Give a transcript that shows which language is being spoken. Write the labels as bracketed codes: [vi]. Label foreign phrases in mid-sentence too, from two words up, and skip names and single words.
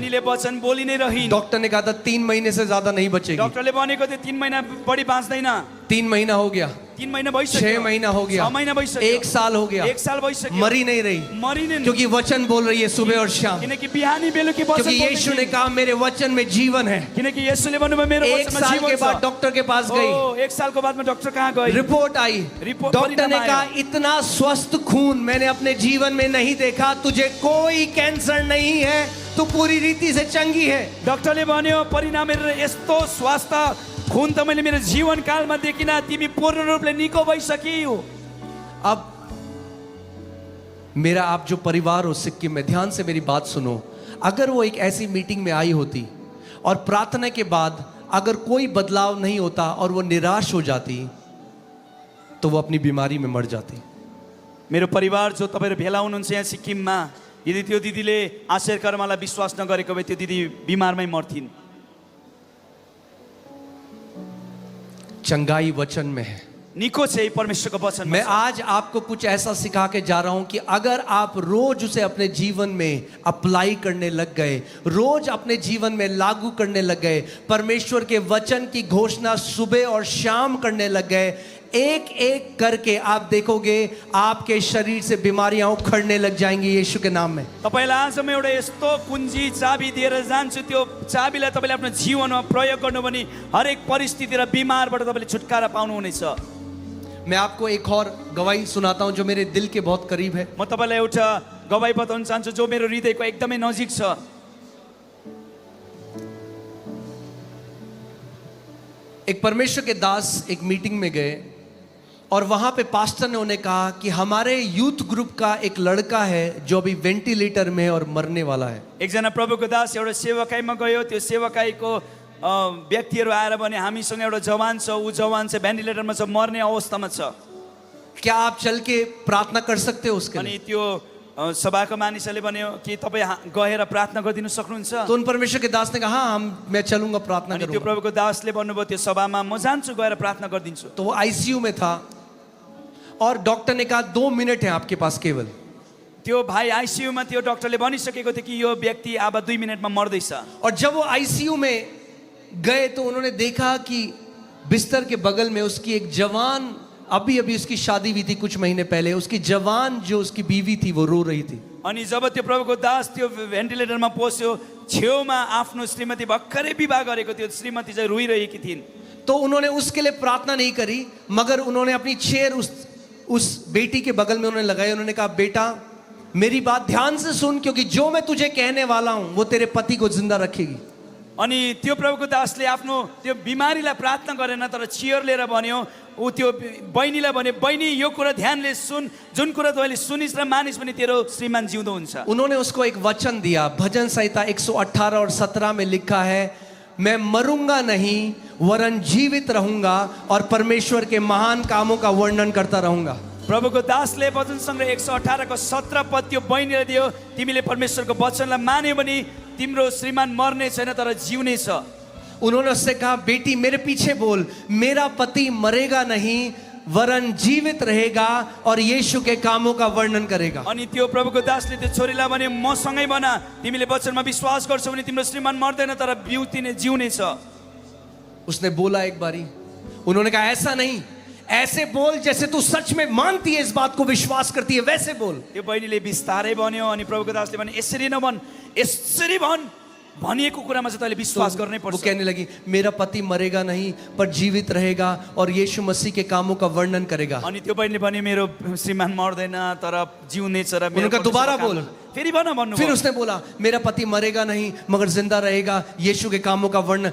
[ne] बहिनीले वचन बोली नै रहिन्। [hi] डॉक्टर ने कहा था 3 महीने से ज्यादा नहीं बचेगी। [ne] डाक्टरले भनेको थियो 3 महिना बढी बाँच्दैन। [hi] 3 महीना हो गया, [ne] 3 महिना भइसक्यो, [hi] 6 महीना हो गया, [ne] 6 महिना भइसक्यो, [hi] 1 साल हो गया, [ne] 1 साल भइसक्यो, [hi] मरी नहीं रही। [ne] मरिने [hi] क्योंकि वचन बोल रही है सुबह और शाम। [ne] किनकि बिहानी बेलुकी वचन [hi] क्योंकि यीशु ने कहा मेरे वचन में जीवन है। [ne] किनकि येशूले भन्नुभयो मेरो [hi] 1 [ne] वचनमा [hi] साल [ne] जीवन [hi] के [ne] छ। [hi] बाद डॉक्टर के पास गई, [ne] 1 सालको बादमा डाक्टर कहाँ गए, [hi] रिपोर्ट आई। [ne] रिपोर्ट [hi] डॉक्टर ने [ne] परिणाम [hi] कहा [ne] आयो। [hi] इतना स्वस्थ खून मैंने अपने जीवन में नहीं देखा, तुझे कोई कैंसर नहीं है, तू पूरी रीति से चंगी है। [ne] डाक्टरले भन्यो परिणाम हेरेर यस्तो स्वास्थ्य खून त मैले मेरो जीवन कालमा देखिन, तिमी पूर्ण रूपले निको भइसकियो। [hi] अब मेरा आप जो परिवार हो सिक्किम में, ध्यान से मेरी बात सुनो। अगर वो एक ऐसी मीटिंग में आई होती और प्रार्थना के बाद अगर कोई बदलाव नहीं होता और वो निराश हो जाती तो वो अपनी बीमारी में मर जाती। [ne] मेरो परिवार जो तपाईहरु भेला हुनुहुन्छ यहाँ सिक्किममा, यदि त्यो दिदीले आश्चर्य कर्मलाई विश्वास नगरेको भए त्यो दिदी बिमारमै मर्थिन्। [hi] चंगाई वचन में है। [ne] निको चाहिँ परमेश्वरको वचन। [hi] मैं आज आपको कुछ ऐसा सिखा के जा रहा हूं कि अगर आप रोज उसे अपने जीवन में अप्लाई करने लग गए, रोज अपने जीवन में लागू करने लग गए, परमेश्वर के वचन की घोषणा सुबह और शाम करने लग गए, एक एक करके आप देखोगे आपके शरीर से बीमारियां उखड़ने लग जाएंगी यीशु के नाम में। [ne] तपाईलाई आज म एउटा यस्तो कुञ्जी चाबी दिएर जान्छु, त्यो चाबीलाई तपाईले आफ्नो जीवनमा प्रयोग गर्नु भने हरेक परिस्थिति र बिमारबाट तपाईले छुटकारा पाउनुहुनेछ। [hi] मैं आपको एक और गवाही सुनाता हूं जो मेरे दिल के बहुत करीब है। [ne] म तपाईलाई एउटा गवाही बताउन चाहन्छु जो मेरो हृदयको एकदमै नजिक छ। [hi] एक परमेश्वर के दास एक मीटिंग में गए और वहां पे पास्टर ने उन्हें कहा कि हमारे यूथ ग्रुप का एक लड़का है जो अभी वेंटिलेटर में है और मरने वाला है। [ne] एकजना प्रभुको दास एउटा सेवाकाईमा गयो, त्यो सेवाकाईको व्यक्तिहरू आएर भने हामीसँग एउटा जवान छ, ऊ जवान चाहिँ भेन्टिलेटरमा छ, मर्ने अवस्थामा छ। [hi] क्या आप चल के प्रार्थना कर सकते हो उसके लिए? [ne] अनि त्यो सभाको मानिसले भन्यो कि तपाईँ गएर प्रार्थना गरिदिनु सक्नुहुन्छ? [hi] तो उन परमेश्वर के दास ने कहा हाँ मैं चलूंगा, प्रार्थना [ne] अनि त्यो [hi] करूंगा। [ne] प्रभुको दासले भन्नुभयो त्यो सभामा म जान्छु, गएर प्रार्थना गरिदिन्छु। [hi] तो वो आईसीयू में था और डॉक्टर ने कहा 2 मिनट है आपके पास केवल। [ne] त्यो भाइ आईसीयूमा थियो, डाक्टरले भनिसकेको थियो कि यो व्यक्ति अब 2 मिनेटमा मर्दैछ। [hi] और जब वो आईसीयू में गए तो उन्होंने देखा कि बिस्तर के बगल में उसकी एक जवान, अभी अभी उसकी शादी हुई थी कुछ महीने पहले, उसकी जवान जो उसकी बीवी थी वो रो रही थी। [ne] अनि जब त्यो प्रभुको दास त्यो भेन्टिलेटरमा पस्यो, छेउमा आफ्नो श्रीमती भर्खरै विवाह गरेको थियो, श्रीमती चाहिँ रोइरहेकी थिइन्। [hi] तो उन्होंने उसके लिए प्रार्थना नहीं करी, मगर उन्होंने अपनी चेयर उस बेटी के बगल में उन्होंने लगाई। उन्होंने कहा बेटा मेरी बात ध्यान से सुन, क्योंकि जो मैं तुझे कहने वाला हूं वो तेरे पति को जिंदा रखेगी। [ne] अनि त्यो प्रभुको दासले आफ्नो त्यो बिमारीलाई प्रार्थना गरेन, तर चियर लिएर भन्यो, ऊ त्यो बहिनीलाई भन्यो, बहिनी यो कुरा ध्यानले सुन, जुन कुरा तैँले सुनिस् र मानिस् भने तेरो श्रीमान जिउँदो हुन्छ। [hi] उन्होंने उसको एक वचन दिया। भजन संहिता 118 और 17 में लिखा है, मैं मरूंगा नहीं वरन जीवित रहूंगा और परमेश्वर के महान कामों का वर्णन करता रहूंगा। [ne] प्रभुको दासले वचन सङ्ग्रह 118 को 17 पद त्यो बहिनीलाई दियो, तिमीले परमेश्वरको वचनलाई मान्यो भने तिम्रो श्रीमान मर्ने छैन तर जिउने छ। [hi] उन्होंने उससे कहा, बेटी मेरे पीछे बोल, मेरा पति मरेगा नहीं वरन जीवित रहेगा और यीशु के कामों का वर्णन करेगा। [ne] अनि त्यो प्रभुको दासले त्यो छोरीलाई भने मसँगै बना, तिमीले वचनमा विश्वास गर्छौ भने तिम्रो श्रीमान मर्दैन तर जिउने छ। [hi] उसने बोला एक बारी, उन्होंने कहा ऐसा नहीं, ऐसे बोल जैसे तू सच में मानती है, इस बात को विश्वास करती है, वैसे बोल। [ne] त्यो बहिनीले बिस्तारै भन्यो अनि प्रभुको दासले भने यसरी नभन, यसरी भन, भनिएको कुरामा चाहिँ तैँले विश्वास गर्नै [hi] वो [ne] पर्छ। [hi] कहने लगी, मेरा पति मरेगा नहीं पर जीवित रहेगा और यीशु मसीह के कामों का वर्णन करेगा। [ne] अनि त्यो बहिनीले भने मेरो श्रीमान मर्दैन तर जिउने छ र [hi] उनका दोबारा बोल। [ne] फेरि भन भन्नु। [hi] फिर उसने बोला, मेरा पति मरेगा नहीं मगर जिंदा रहेगा, यीशु के कामों का वर्णन।